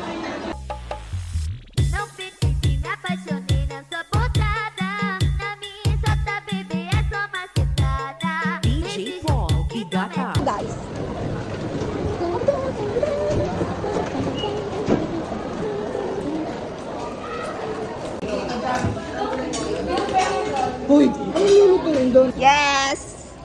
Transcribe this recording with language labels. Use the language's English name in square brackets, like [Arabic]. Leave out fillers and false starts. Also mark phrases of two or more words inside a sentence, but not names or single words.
[Portuguese] Não fique que me apaixonei nessa botada. Na minha exata, bebê, é só macetada. DJ Paul Higata. [Filipino] Guys. Uy! Ano yung lutuin doon? Yes!